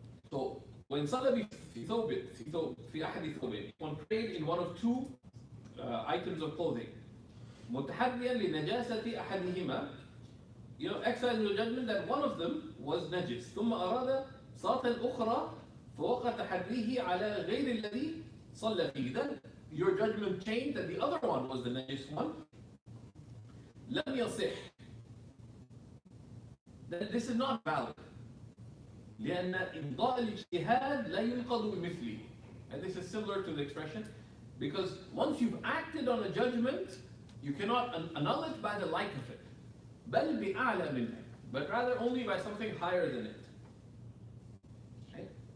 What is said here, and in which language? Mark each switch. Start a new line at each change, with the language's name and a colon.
English: So when
Arabic: صلى في أحد ثوبين,
English: one prayed in one of two items of clothing,
Arabic: متحريا لنجاسة أحدهما,
English: exercising the judgment that one of them was najis.
Arabic: ثم أراد صلاة الأخرى فوقع تحريه على غير الذي صلى فيه.
English: Then your judgment changed that the other one was the najis one.
Arabic: لم يصح.
English: Then this is not valid.
Arabic: لأن إمضاء الاجتهاد لا ينقض بمثله.
English: And this is similar to the expression, because once you've acted on a judgment, you cannot annul it by the like of it.
Arabic: بل بأعلى منه,
English: but rather only by something higher than it. Okay?